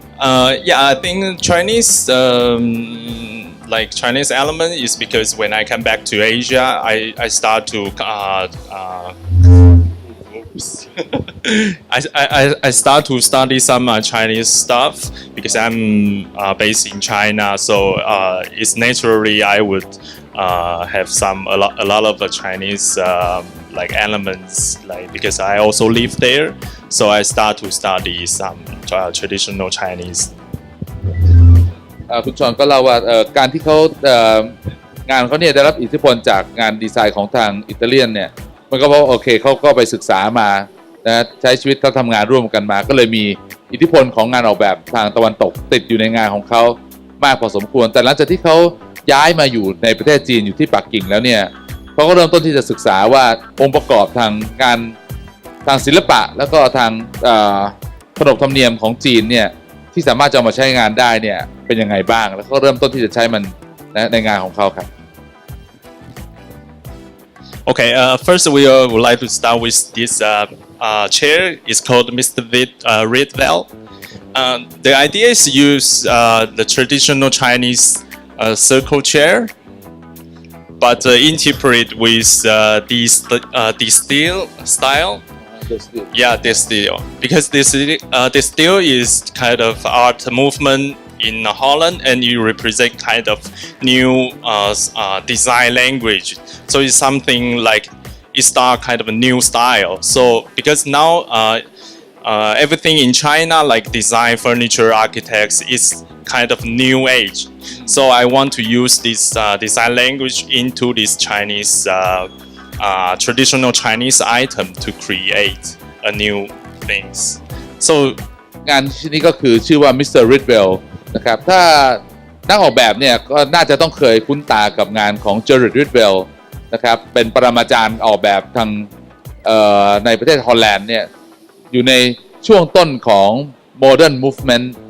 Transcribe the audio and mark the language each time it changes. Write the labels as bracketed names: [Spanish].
[English] Yeah, I think Chinese Chinese element is because when I come back to Asia, I start to I start to study some Chinese stuff because I'm based in China, so it's naturally I would have a lot of Chinese elements because I also live there, so I start to study some traditional Chinese. [Thai] คุณชอนก็เล่าว่าการที่เขางานเขาเนี่ยได้รับอิทธิพลจากงานดีไซน์ของทางอิตาเลียนเนี่ยมันก็เพราะโอเคเขาก็ไปศึกษามานะใช้ชีวิตเขาทำงานร่วมกันมาก็เลยมีอิทธิพลของงานออกแบบทางตะวันตกติดอยู่ในงานของเขามากพอสมควรแต่หลังจากที่เขาย้ายมาอยู่ในประเทศจีนอยู่ที่ปักกิ่งแล้วเนี่ย เขาก็เริ่มต้นที่จะศึกษาว่าองค์ประกอบทางการทางศิลปะแล้วก็ทางขนบธรรมเนียมของจีนเนี่ยที่สามารถจะเอามาใช้งานได้เนี่ยเป็นยังไงบ้างแล้วก็เริ่มต้นที่จะใช้มันในงานของเขาครับ [English] Okay, first we would like to start with this chair. It's called Mr. Rietveld. The idea is to use the traditional Chinese circle chair, but interpret with the steel style. Yeah, this steel. Because this steel is kind of art movement in Holland, and you represent kind of new design language. So it's something like it start kind of a new style. So because now everything in China, like design, furniture, architects, is kind of new age. So I want to use this design language into this Chinese traditional Chinese item to create a new things. So [Thai] งานชิ้นนี้ก็คือชื่อว่า Mr. Ridwell นะครับถ้านักออกแบบเนี่ยก็น่าจะต้องเคยคุ้นตากับงานของ Gerard Rietveld นะครับเป็นปรมาจารย์ออกแบบทางในประเทศฮอลแลนด์เนี่ยอยู่ในช่วงต้นของ Modern Movement